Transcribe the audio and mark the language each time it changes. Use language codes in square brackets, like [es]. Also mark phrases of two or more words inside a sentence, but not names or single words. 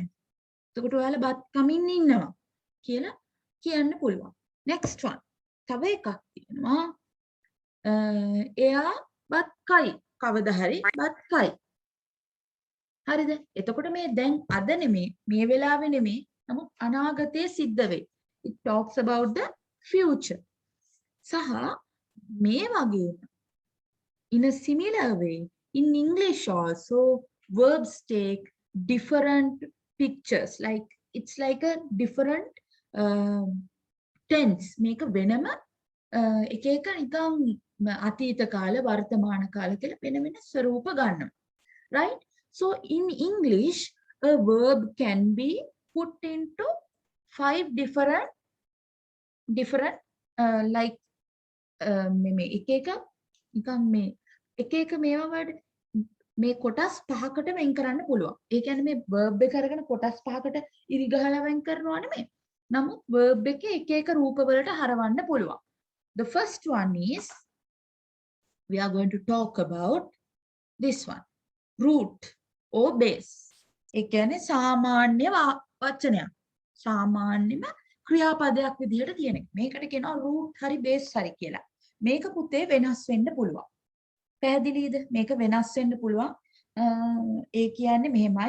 [si] එතකොට ඔයාලා බත් කමින් ඉන්නවා කියලා කියන්න පුළුවන්. [en] next one. [si] තව එකක් තියෙනවා. එයා බත් කයි. කවදා හරි බත් කයි. හරිද? එතකොට මේ දැන් අද නෙමේ මේ වෙලාවේ නෙමේ නමුත් අනාගතයේ සිද්ධ වෙයි. [en] It talks about the future. [si] සහ මේ වගේම [en] in a similar way in English also verbs take different pictures like it's like a different tense [si] මේක වෙනම එක එක නිකන් අතීත කාල වර්තමාන කාල කියලා වෙන වෙන ස්වරූප ගන්නවා. Right? [en] So in English, a verb can be put into 5 different like [si] මේ එක නිකන් මේ එක මේවා වලට මේ කොටස් පහකට වෙන් කරන්න පුළුවන්. ඒ කියන්නේ මේ verb එක අරගෙන කොටස් පහකට ඉරි ගහලා වෙන් කරනවා නෙමෙයි. නමුත් verb එකේ එක රූප වලට හරවන්න පුළුවන්. [en] The first one is we are going to talk about this one. Root or base. [si] ඒ කියන්නේ සාමාන්‍ය වචනයක්. සාමාන්‍යම ක්‍රියාපදයක් විදිහට තියෙන එක. මේකට කියනවා root හරි base හරි කියලා. මේක පුතේ වෙනස් වෙන්න පුළුවන්. පැහැදිලිද? මේක වෙනස් වෙන්න පුළුවන්. ඒ කියන්නේ මෙහෙමයි.